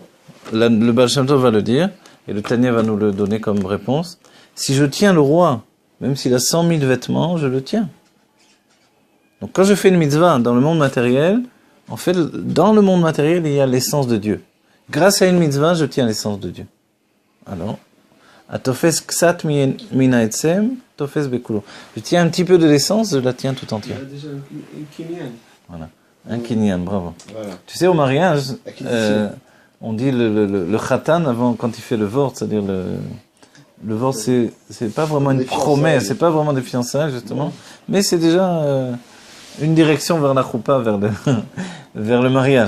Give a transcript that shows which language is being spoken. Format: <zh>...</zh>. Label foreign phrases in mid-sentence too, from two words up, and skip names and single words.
<fr>Le Baal Shem Tov va le dire, et le Tanya va nous le donner comme réponse. Si je tiens le roi, même s'il a 100 000 vêtements, je le tiens. Donc quand je fais une mitzvah dans le monde matériel, en fait, dans le monde matériel, il y a l'essence de Dieu. Grâce à une mitzvah, je tiens l'essence de Dieu. Alors,</fr> <he>התופס קצת מן העצם, תופס בכולו.</he> <fr>Je tiens un petit peu de l'essence, je la tiens tout entière. Il y a déjà un kinyan. Voilà, un kinyan, bravo. Voilà. Tu sais, au mariage, on dit le khatan avant, quand il fait le vort, c'est-à-dire le vort, c'est pas vraiment une promesse, c'est pas vraiment des fiançailles, justement, mais c'est déjà une direction vers la choupa, vers le mariage.</fr>